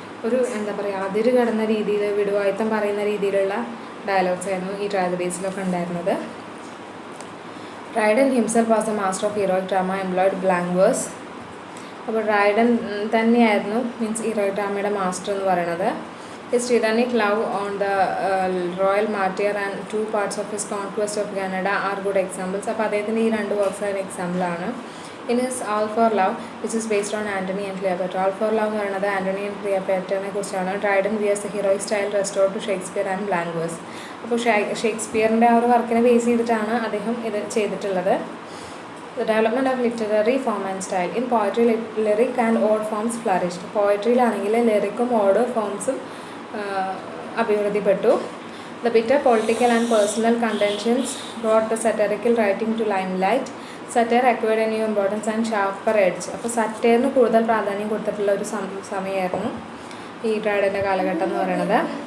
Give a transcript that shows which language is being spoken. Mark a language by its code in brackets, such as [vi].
[ml] ഒരു എന്താ പറയുക, അതിര് കടന്ന രീതിയിൽ വിടുവായുത്തം പറയുന്ന രീതിയിലുള്ള ഡയലോഗ്സ് ആയിരുന്നു ഈ ട്രാജഡീസിലൊക്കെ ഉണ്ടായിരുന്നത്. [en] Dryden himself was the master of heroic drama, employed blank verse. [ml] അപ്പോൾ ഡ്രൈഡൻ തന്നെയായിരുന്നു മീൻസ് ഹീറോയിക് ഡ്രാമയുടെ മാസ്റ്റർ എന്ന് പറയുന്നത്. [en] His tyrannic love on the royal martyr and two parts of his conquest of Canada are good examples. [ml] അപ്പോൾ അദ്ദേഹത്തിൻ്റെ ഈ രണ്ട് works ഒരു എക്സാമ്പിളാണ്. [en] In his All for Love, which is based on Antony and Cleopatra. All for Love [ml] എന്ന് പറയുന്നത് Antony and ക്ലിയോപാട്രയെ കുറിച്ചാണ്. [en] Dryden wears the heroic style restored to Shakespeare and blank verse. [ml] അപ്പോൾ ഷേക്സ്പിയറിൻ്റെ ആ ഒരു വർക്കിനെ ബേസ് ചെയ്തിട്ടാണ് അദ്ദേഹം ഇത് ചെയ്തിട്ടുള്ളത്. [en] The development of literary form and style. In poetry, lyric and ode forms flourished. [ml] പോയട്രിയിലാണെങ്കിൽ ലിറിക്കും odd ഫോംസും അഭിവൃദ്ധിപ്പെട്ടു. [en] The bitter political and personal contentions brought the satirical writing to limelight. Satire acquired a new importance and sharper edge. [ml] അപ്പോൾ സറ്റയറിന് കൂടുതൽ പ്രാധാന്യം കൊടുത്തിട്ടുള്ള ഒരു സമയമായിരുന്നു ഈ ഡ്രൈഡൻ്റെ കാലഘട്ടം എന്ന് പറയുന്നത്.